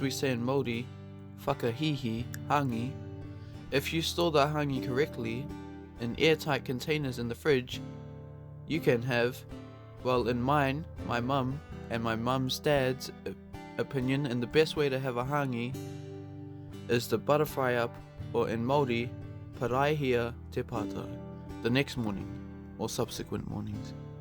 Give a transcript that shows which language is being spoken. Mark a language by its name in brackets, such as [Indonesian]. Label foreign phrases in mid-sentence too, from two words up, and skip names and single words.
[English] we say in Māori, whakahihi, hangi, if you store the hangi correctly, in airtight containers in the fridge, you can have, well in mine, my mum, and my mum's dad's opinion, and the best way to have a hangi is to butter fry up, or in Māori, [Māori] paraihia te pata, [English] the next morning, or subsequent mornings.